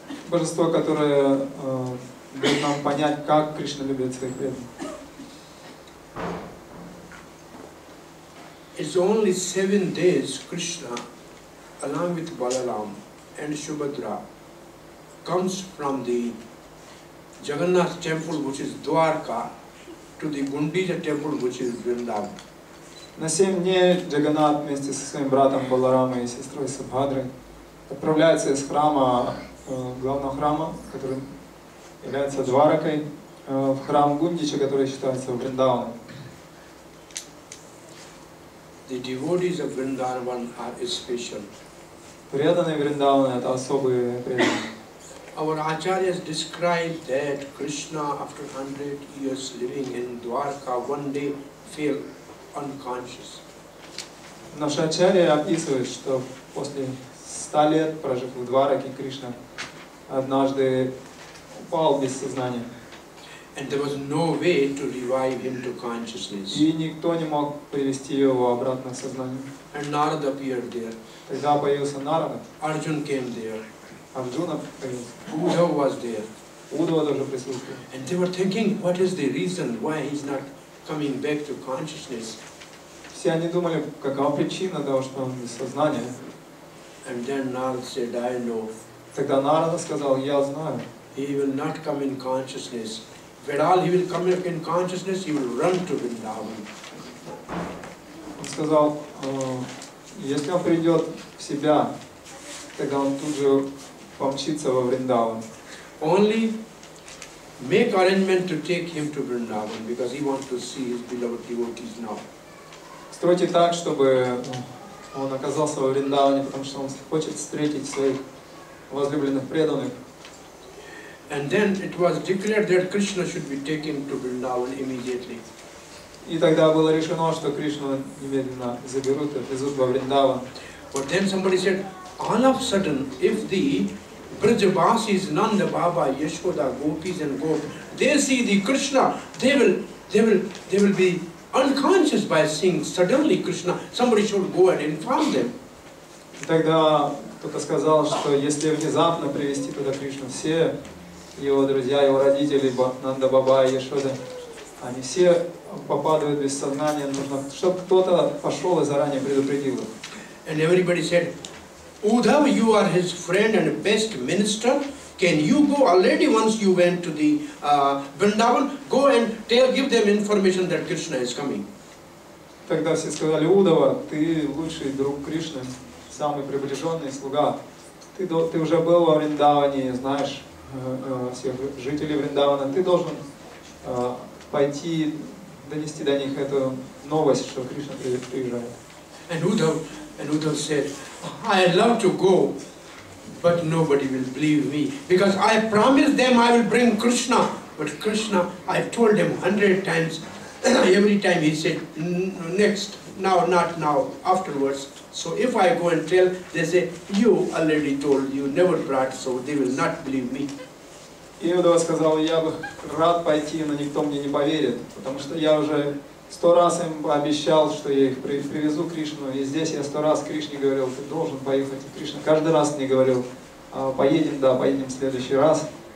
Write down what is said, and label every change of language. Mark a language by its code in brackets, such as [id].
[ru] божество, которое дает нам понять, как Кришна любит своих преданных. [en] It's only 7 days Krishna, along with Balaram and Subhadra, comes from the Jagannath temple, which is Dwarka, to the Gundicha temple, which is Vrindavan. [ru] На 7 дней Джаганнат вместе со своим братом Баларамой и сестрой Сабхадрой отправляется из храма, главного храма, который является Дваракой, в храм Гундича, который считается Вриндаваном. [en] The devotees of Vrindavan are special. [ru] Преданные Вриндавана — это особые преданные. [en] Our acharyas describe that Krishna, after 100 years living in Dwarka, one day fell unconscious. [ru] Наши ачарьи описывают, что после 100 лет, прожив в Двараке, Кришна однажды упал без сознания. [en] And there was no way to revive him to consciousness. [ru] И никто не мог привести его обратно в сознание. [en] And Narada appeared there. [ru] Тогда появился Нарада, [en] Arjun came there. [ru] Арджуна появился, [en] Uddhava was there. [ru] Удава тоже присутствовал. [en] And they were thinking, what is the reason why he's not coming back to consciousness? [ru] Все они думали, какова причина того, что он без сознания. [en] And then Narada said, I know. [ru] Тогда Нарада сказал: я знаю. [en] He will not come in consciousness. When all he will come in consciousness, he will run to Vrindavan. [ru] Он сказал, если он придет в себя, тогда он тут же помчится во Вриндаван. [en] Only make arrangement to take him to Vrindavan, because he wants to see his beloved devotees now. [ru] Стройте так, чтобы он оказался во Вриндаване, потому что он хочет встретить своих возлюбленных преданных. [en] And then it was declared that Krishna should be taken to Vrindavan immediately. [ru] И тогда было решено, что Кришну немедленно заберут и отвезут во Вриндаван. [en] But then somebody said, all of a sudden, if the Brajavasis, Nanda Baba, Yashoda, Gopis and Gop, they see the Krishna, they will be unconscious by seeing suddenly Krishna. Somebody should go and inform them. [ru] И тогда кто-то сказал, что если внезапно привести туда Кришну, все его друзья, его родители, Нанда Баба и Яшода, они все попадают без сознания, нужно, чтобы кто-то пошел и заранее предупредил их. [en] And everybody said, Uddhava, you are his friend and best minister. Can you go already once you went to the Vrindavan? Go and give them information that Krishna is coming. [ru] Тогда все сказали: Удава, ты лучший друг Кришны, самый приближенный слуга. Ты уже был во Вриндаване, знаешь всех жителей Вриндавана. Ты должен пойти, донести до них эту новость, что Кришна приезжает. [en] And Uddhava said, I love to go, but nobody will believe me, because I promised them I will bring Krishna. But Krishna, I told him 100 times, every time he said, next, now, not now, afterwards. So if I go and tell, they say, you already told, you never brought, so they will not believe me. [ru] И Удава сказал: я бы рад пойти, но никто мне не поверит, потому что я уже 100 раз им пообещал, что я их привезу Кришну, и здесь я 100 раз Кришне говорил: ты должен поехать. И Кришна каждый раз мне говорил: поедем, да, поедем в следующий раз.